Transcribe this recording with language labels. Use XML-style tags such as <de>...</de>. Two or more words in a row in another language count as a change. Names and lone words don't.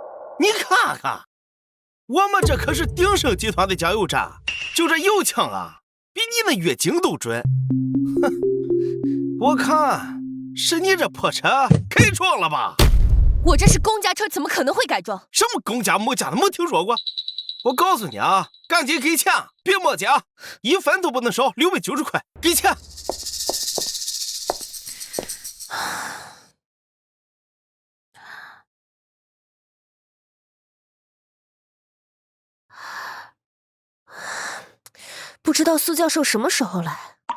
<zh>你看看，我們這可是鼎盛集團的加油站，就這油槍啊，比你那月經都準。哼，我看是你這破車改裝了吧？我這是公家車，怎麼可能會改裝？什麼公家母家的沒聽說過。我告訴你啊，趕緊給錢，別磨嘰，1分都不能少，690塊，給錢。不知道蘇教授什麼時候來？</zh>